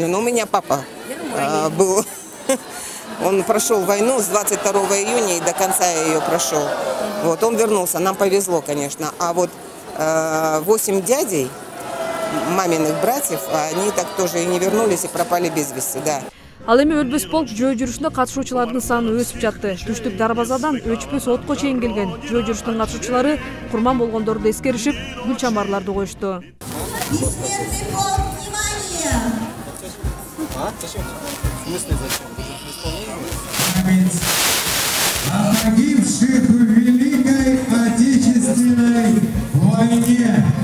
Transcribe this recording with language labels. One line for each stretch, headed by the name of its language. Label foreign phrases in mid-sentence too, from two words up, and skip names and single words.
Russian: Но у меня папа был, он прошел войну с 22 июня и до конца ее прошел. Вот, он вернулся, нам повезло, конечно. А вот 8 дядей, маминых братьев, они так тоже и не вернулись и пропали без вести, да.
Kyrgyz: Ал эми өлбөс полк жөө жүрүшүнө катышуучулардын саны өсүп жатты. Түштүк Дарбазадан өчпөс отко чейин келген жөө жүрүшүнүн катышуучулары курман болгондорду эскеришип, гүл чамбарларды коюшту.
Russian: О погибших в Великой Отечественной войне.